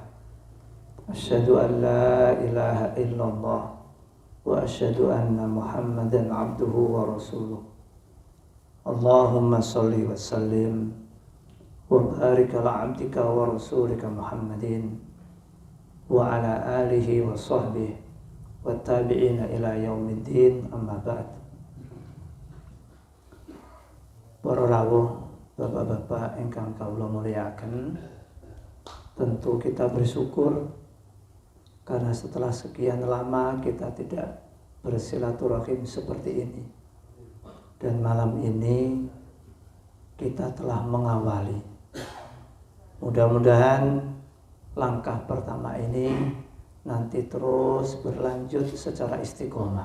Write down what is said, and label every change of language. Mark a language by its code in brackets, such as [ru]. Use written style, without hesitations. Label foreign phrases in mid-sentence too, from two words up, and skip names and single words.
[ar] أشهد أن لا إله إلا الله وأشهد أن محمدا عبده ورسوله. اللهم صل وسلم وبارك على عبدك ورسولك محمد وعلى آله وصحبه وتابعين إلى يوم الدين، أما بعد. [jv] Para rawuh bapak-bapak ingkang kawula mulyakaken, [id] tentu kita bersyukur karena setelah sekian lama kita tidak bersilaturahim seperti ini, dan malam ini kita telah mengawali. Mudah-mudahan langkah pertama ini nanti terus berlanjut secara istiqomah.